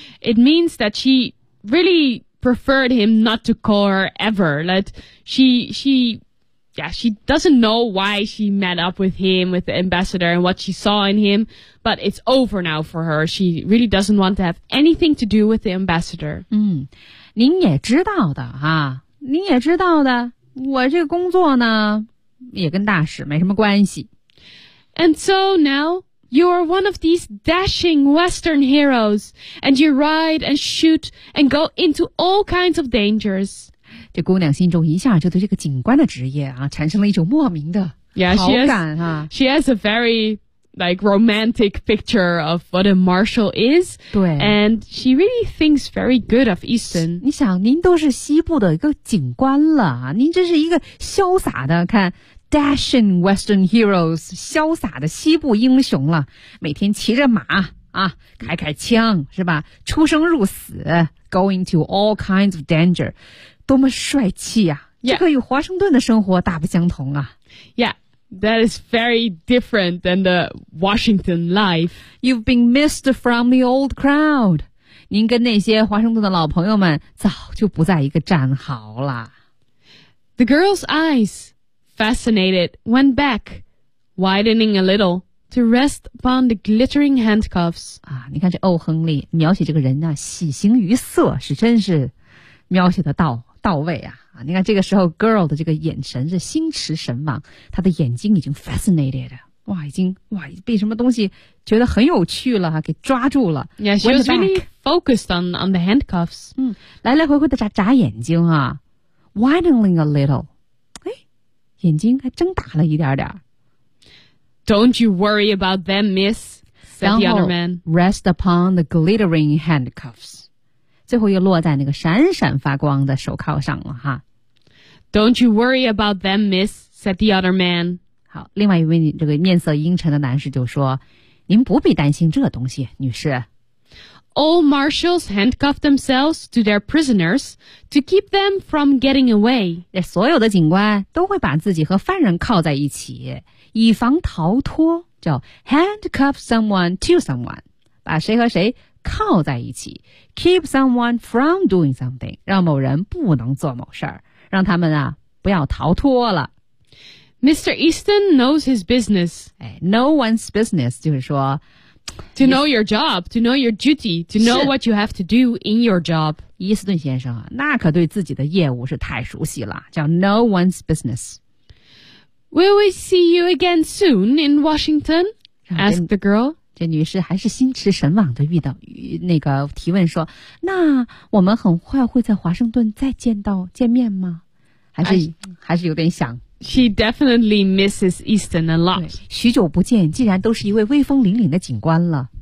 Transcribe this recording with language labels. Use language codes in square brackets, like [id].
[en] It means that she really preferred him not to call her ever. Like she doesn't know why she met up with him, with the ambassador and what she saw in him. But it's over now for her. She really doesn't want to have anything to do with the ambassador. 嗯。 [zh] 您也知道的哈、啊、您也知道的，我这个工作呢也跟大使没什么关系。 [en] And so now, you're one of these dashing Western heroes, and you ride and shoot and go into all kinds of dangers. [zh] 这姑娘心中一下就对这个警官的职业啊产生了一种莫名的好感啊。 [en] She has a very... like romantic picture of what a marshal is. [zh] 对。 [en] And she really thinks very good of Easton. [zh] 你想您都是西部的一个警官了，您真是一个潇洒的，看 [en] dashing Western heroes, [zh] 潇洒的西部英雄了，每天骑着马啊，开开枪是吧，出生入死， [en] going to all kinds of danger, [zh] 多么帅气啊、 [en] yeah. [zh] 这个与华盛顿的生活大不相同啊。 [en] Yeah. That is very different than the Washington life. You've been missed from the old crowd. [zh] 您跟那些华盛顿的老朋友们早就不在一个战壕了。 [en] The girl's eyes, fascinated, went back, widening a little, to rest upon the glittering handcuffs. [zh] 啊，你看这欧亨利描写这个人啊，喜形于色，是真是描写的到位啊。你看这个时候 girl 的这个眼神是心驰神往，她的眼睛已经 fascinated, 哇已经哇被什么东西觉得很有趣了给抓住了。 [en] Yeah, she was really focused on the handcuffs. [zh] 嗯，来来回回的眨眼睛啊 , [en] widening a little, [zh] 哎眼睛还睁大了一点点。 [en] Don't you worry about them, miss, said the other man. Rest upon the glittering handcuffs. [zh] 最后又落在那个闪闪发光的手铐上了哈。 [en] Don't you worry about them, miss, said the other man. [zh] 好，另外一位这个面色阴沉的男士就说，您不必担心这东西，女士。 [en] All marshals handcuff themselves to their prisoners to keep them from getting away. [zh] 所有的警官都会把自己和犯人铐在一起，以防逃脱，叫 [en] handcuff someone to someone, [zh] 把谁和谁靠在一起 , [en] keep someone from doing something, [zh] 让某人不能做某事儿，让他们啊不要逃脱了。 [en] Mr. Easton knows his business. Know one's business, [zh] 就是说 [en] to know your job, to know your duty, to know what you have to do in your job. [zh] 伊斯顿先生啊，那可对自己的业务是太熟悉了，叫 [en] know one's business. Will we see you again soon in Washington? Asked the girl. [zh] 这女士还是心驰神往的遇到那个提问说，那我们很快会在华盛顿再见面吗？还是有点想。 [en] She definitely misses Easton a lot. [zh] 许久不见，既然都是一位威风凛凛的警官了，